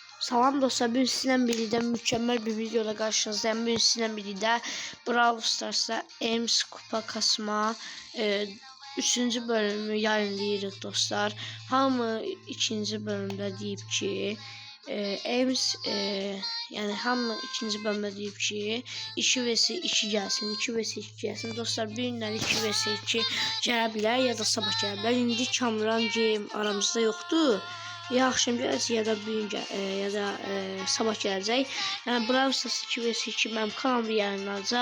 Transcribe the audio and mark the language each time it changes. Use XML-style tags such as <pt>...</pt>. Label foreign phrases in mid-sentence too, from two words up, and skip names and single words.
<tr>Salam dostlar, bugün sizden birlikte mükemmel bir videoda karşınızdayım. Bugün sizden birlikte Brawl Stars'ta Ems kupa kasma 3.</tr> <az>bölümü yayınlayırıq dostlar. Hamı 2. bölümde deyib ki Ems yani hamı 2. bölümde deyib ki 2 vs 2 gəlsin, 2 vs 2 gəlsin. Dostlar, bu günlər 2 vs 2 gələ bilər ya da sabah gələ bilər. İndi Kamran game aramızda yoxdur. Ya akşam gələcək ya da bugün ya da sabah gələcək. Yəni Brawl Stars 2 vs 2 mənim kanalımda yayınlanacaq.</az>